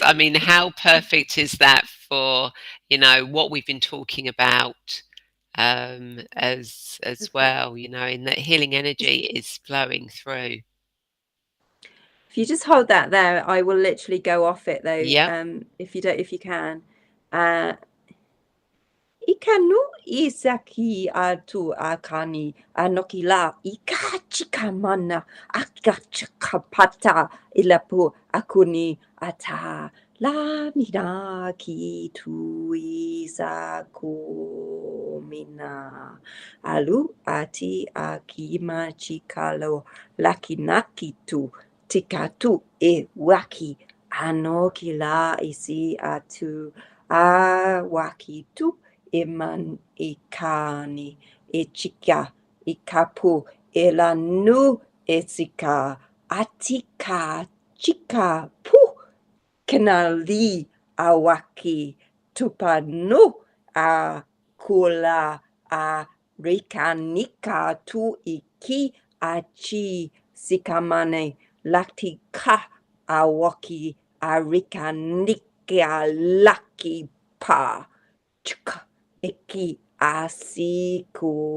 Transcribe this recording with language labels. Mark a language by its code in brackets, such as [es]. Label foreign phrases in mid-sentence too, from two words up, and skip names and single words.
[en] I mean, how perfect is that for, what we've been talking about as well, in that healing energy is flowing through. If you just hold that there, I will literally go off it though. Yep. If you can. Uh, Ikanu isaki atu akani anokila ikachikamana akachakapata ilapu akuni ata la mina ki tu isakumina alu ati akima chikalo lakinaki tu tikatu e waki anokila isi atu awaki tu iman ikani ichika ikapu elanu esika atika chika pu kanali awaki tupanu a kula a rikanika tu iki achi sikamane latika awaki a rikanika laki pa chika iki asiku